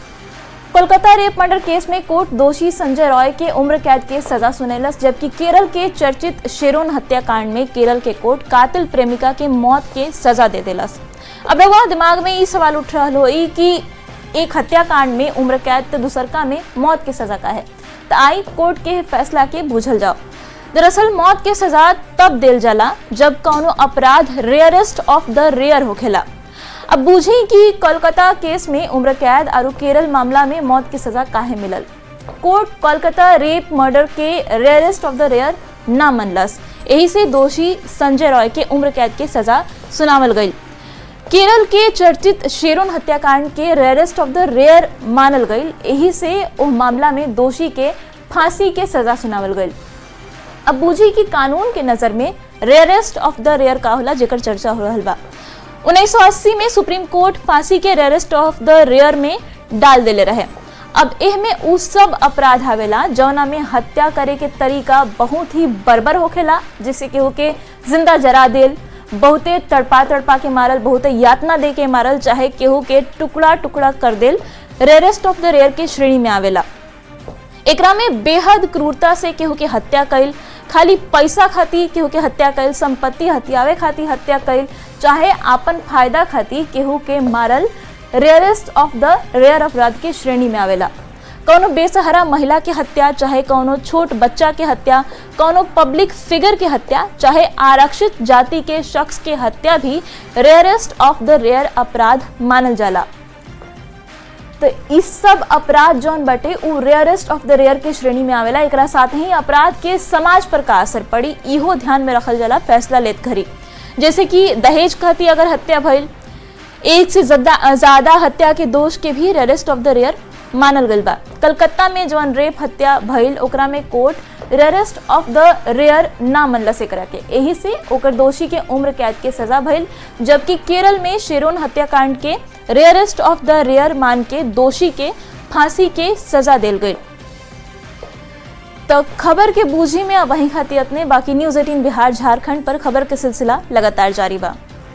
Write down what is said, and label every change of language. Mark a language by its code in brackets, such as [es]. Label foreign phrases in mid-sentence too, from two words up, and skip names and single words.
[bho] कोलकाता [en] rape murder case [bho] में कोर्ट दोषी संजय रॉय के उम्र कैद के सजा सुनैलस, जबकि केरल के चर्चित शिरोन हत्याकांड में केरल के कोर्ट कातिल प्रेमिका के मौत के सजा दे देलस। अब रउआ दिमाग में ये सवाल उठ रहा होई कि एक हत्याकांड में उम्र कैद तो दूसरका में मौत के सजा का है, तो आई कोर्ट के फैसला के बूझल जाओ। दरअसल मौत के सजा तब देल जाला जब कौनो अपराध [en] rarest of the rare [bho] होखेला। अब बूझी कि कोलकाता केस में उम्र कैद और केरल मामला में मौत की सजा काहे मिलल। कोर्ट कोलकाता [en] rape murder [bho] के [en] rarest of the rare [bho] ना मनलस, यही से दोषी संजय रॉय के उम्र कैद के सजा सुनावल गई। केरल के चर्चित शिरोन हत्याकांड के [en] rarest of the rare [bho] मानल गई, यही से उस मामला में दोषी के फांसी के सजा सुनावल गई। अब बूझी कि कानून के नजर में [en] rarest of the rare [bho] का होला जेकर चर्चा हो रहल बा। 1980 में [en] supreme court [bho] फांसी के [en] rarest of the rare [bho] में डाल देले रहे। अब एह में उ सब अपराध आवेला जौना में हत्या करे के तरीका बहुत ही बर्बर होखेला, जिससे केहू के जिंदा जरा देल, बहुते तड़पा के मारल, बहुते यातना दे के मारल, चाहे केहू के टुकड़ा टुकड़ा कर देल [en] rarest of the rare [bho] के श्रेणी में आवेला। एकरा में बेहद क्रूरता से केहू के हत्या कइल, खाली पैसा खातिर केहू के हत्या कइल, संपत्ति हथियावे खातिर हत्या कइल, चाहे आपन फायदा खातिर केहू के मारल [en] rarest of the rare [bho] अपराध के श्रेणी में आवेला। कौनो बेसहारा महिला के हत्या, चाहे कौनो छोट बच्चा के हत्या, कौनो [en] public figure [bho] के हत्या, चाहे आरक्षित जाति के शख्स के हत्या भी [en] rarest of the rare [bho] अपराध मानल जाला। तो इस सब अपराध जौन बटे उ [en] rarest of the rare [bho] के श्रेणी में आवेला। एकरा साथ ही अपराध के समाज पर का असर पड़ी इहो ध्यान में रखल जाला फैसला लेत घरी। जैसे कि दहेज खातिर अगर हत्या भइल, एक से ज्यादा हत्या के दोष के भी [en] rarest of the rare [bho] मानल गइल बा। कलकत्ता में जौन रेप हत्या भइल ओकरा में कोर्ट [en] rarest of the rare [bho] ना मनलस एकरा के, यही से ओकर दोषी के उम्र कैद के सजा भइल, जबकि केरल में शिरोन हत्याकांड के [en] rarest of the rare [bho] मान के दोषी के फांसी के सजा देल गई। तो खबर के बूझी में अब वहीं खातिर अपने बाकी न्यूज 18 बिहार झारखंड पर खबर के सिलसिला लगातार जारी बा।